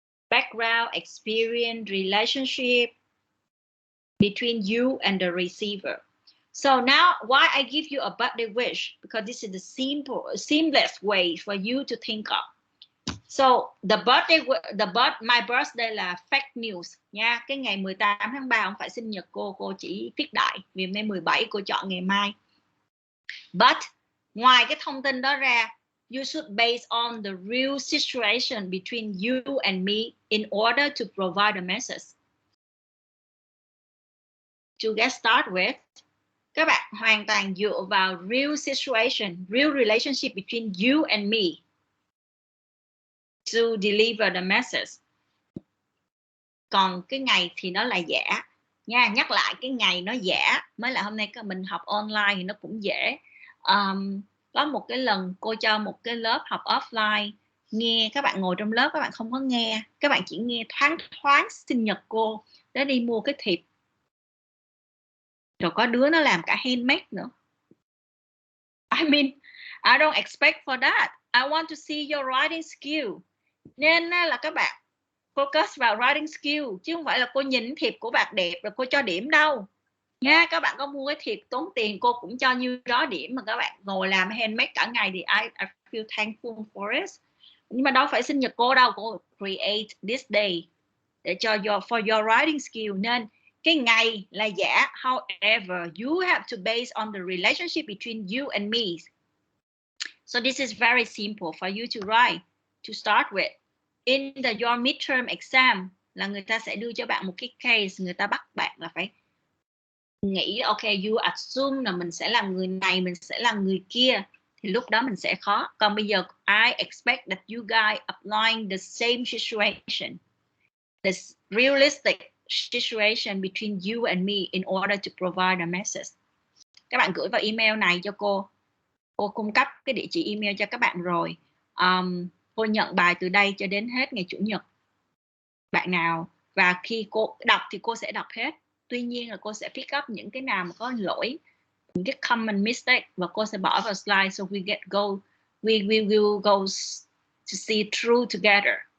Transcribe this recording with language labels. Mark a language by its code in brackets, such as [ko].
[en] Background, experience, relationship between you and the receiver. So now why I give you a birthday wish? Because this is the seamless way for you to think of. So my birthday là fake news nha. [vi] Cái ngày 18 tháng 3 không phải sinh nhật cô chỉ viết đại. Vì hôm nay 17 cô chọn ngày mai. [en] But [vi] ngoài cái thông tin đó ra, [en] you should base on the real situation between you and me in order to provide a message. To get started with, [vi] các bạn hoàn toàn dựa vào [en] real situation, real relationship between you and me to deliver the message. [vi] Còn cái ngày thì nó là giả nha. Nhắc lại, cái ngày nó giả. Mới là hôm nay mình học online thì nó cũng dễ. Có một cái lần cô cho một cái lớp học offline, nghe các bạn ngồi trong lớp các bạn không có nghe, các bạn chỉ nghe thoáng thoáng sinh nhật cô, để đi mua cái thiệp, rồi có đứa nó làm cả handmade nữa. [en] I mean, I don't expect for that. I want to see your writing skill. [vi] Nên là các bạn focus vào writing skill, chứ không phải là cô nhìn thiệp của bạn đẹp rồi cô cho điểm đâu nha. Các bạn có mua cái thiệp tốn tiền, cô cũng cho nhiêu đó điểm, mà các bạn ngồi làm handmade cả ngày thì [en] I feel thankful for it. [vi] Nhưng mà đâu phải sinh nhật cô đâu, cô [en] create this day [vi] để cho [en] for your writing skill. [vi] Nên cái ngày là giả. [en] However, you have to base on the relationship between you and me. So this is very simple for you to write, to start with. In your midterm exam [vi] là người ta sẽ đưa cho bạn một cái case, người ta bắt bạn là phải nghĩ ok, [en] you assume [vi] là mình sẽ là người này, mình sẽ là người kia, thì lúc đó mình sẽ khó. Còn bây giờ [en] I expect that you guys applying the same situation, the realistic situation between you and me in order to provide a message. [vi] Các bạn gửi vào email này cho cô cung cấp cái địa chỉ email cho các bạn rồi. Cô nhận bài từ đây cho đến hết ngày Chủ nhật. Bạn nào, và khi cô đọc thì cô sẽ đọc hết. Tuy nhiên là cô sẽ pick up những cái nào mà có lỗi, những cái common mistake, và cô sẽ bỏ vào slide, [en] so we will go to see through together.